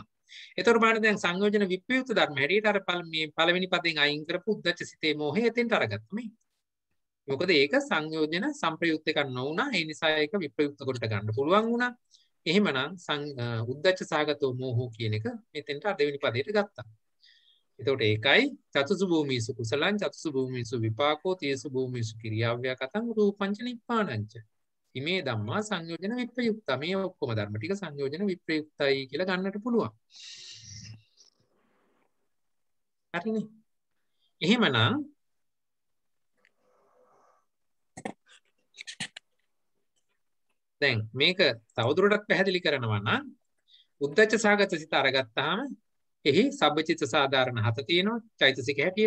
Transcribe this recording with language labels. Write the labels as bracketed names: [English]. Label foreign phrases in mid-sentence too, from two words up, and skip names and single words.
[Sinhala] එතකොට බලන්න දැන් සංයෝජන විප්‍රයුක්ත ධර්ම හැටියට අර මේ පළවෙනි පදයෙන් අයින් කරපු උද්දච්ච සිතේ මොහේ එතෙන්ට අරගත්තා මේ. මොකද ඒක සංයෝජන සංප්‍රයුක්ත එකක් නොවුණා. ඒ නිසා ඒක විප්‍රයුක්ත කොට ගන්න පුළුවන් වුණා. එහෙමනම් [Pali] උද්දච්ච සාගතෝ මෝහෝ [Sinhala] කියන එක මෙතෙන්ට දෙවෙනි පදයට ගත්තා. එතකොට ඒකයි [Pali] චතුසු භූමිසු කුසලං චතුසු භූමිසු විපාකෝ තේසු භූමිසු කිරියාව්‍යා කතං රූපංච නිප්පාණංච. ඉමේ ධම්මා සංයෝජන විප්‍රයුක්ත. [Sinhala] මේ ඔක්කොම ධර්ම ටික සංයෝජන විප්‍රයුක්තයි කියලා ගන්නට පුළුවන්. හරිනේ. එහෙමනම් දැන් මේක තවදුරටත් පැහැදිලි කරනවා නම් උද්දච්ච සාගත සිත අරගත්තාම එහි සබ්බචිත්ත සාධාරණ 7 තියෙනවා චෛතසික හැටියට.